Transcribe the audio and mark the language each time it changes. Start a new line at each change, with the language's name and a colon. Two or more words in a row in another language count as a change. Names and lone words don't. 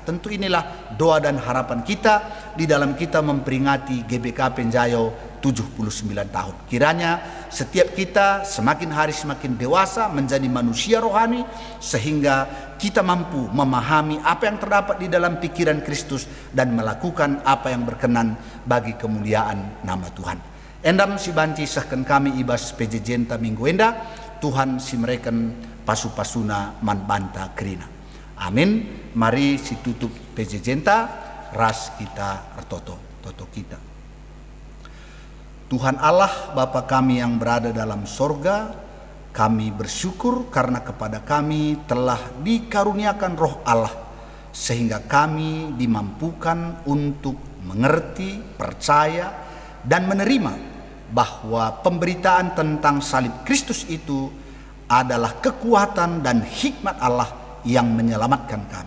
Indonesian: Tentu inilah doa dan harapan kita di dalam kita memperingati GBKP Penjayo 79 tahun. Kiranya setiap kita semakin hari semakin dewasa menjadi manusia rohani, sehingga kita mampu memahami apa yang terdapat di dalam pikiran Kristus dan melakukan apa yang berkenan bagi kemuliaan nama Tuhan.
Batak Karo: Endam si banci sahkan kami ibas PJ Jenta minggu enda, Tuhan si mereken pasu-pasuna man banta kerina. Amin. Mari si tutup PJ Jenta, ras kita ertoto kita.
Indonesian: Tuhan Allah Bapa kami yang berada dalam sorga, kami bersyukur karena kepada kami telah dikaruniakan roh Allah, sehingga kami dimampukan untuk mengerti, percaya, dan menerima bahwa pemberitaan tentang salib Kristus itu adalah kekuatan dan hikmat Allah yang menyelamatkan kami.